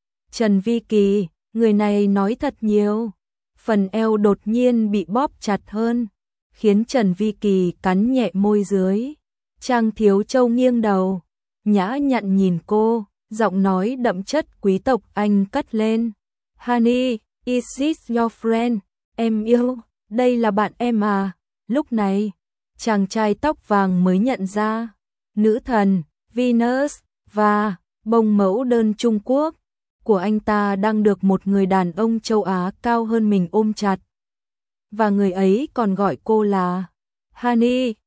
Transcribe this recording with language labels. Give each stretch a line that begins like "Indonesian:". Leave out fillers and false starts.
Vietnamese: Trần Vi Kỳ, người này nói thật nhiều. Phần eo đột nhiên bị bóp chặt hơn, khiến Trần Vi Kỳ cắn nhẹ môi dưới. Trang Thiếu Châu nghiêng đầu, nhã nhặn nhìn cô, giọng nói đậm chất quý tộc anh cất lên.
English: Honey, is this your friend?
Vietnamese: Em yêu, đây là bạn em à? Lúc này, chàng trai tóc vàng mới nhận ra, nữ thần, Venus, và bông mẫu đơn Trung Quốc của anh ta đang được một người đàn ông châu Á cao hơn mình ôm chặt. Và người ấy còn gọi cô là Honey.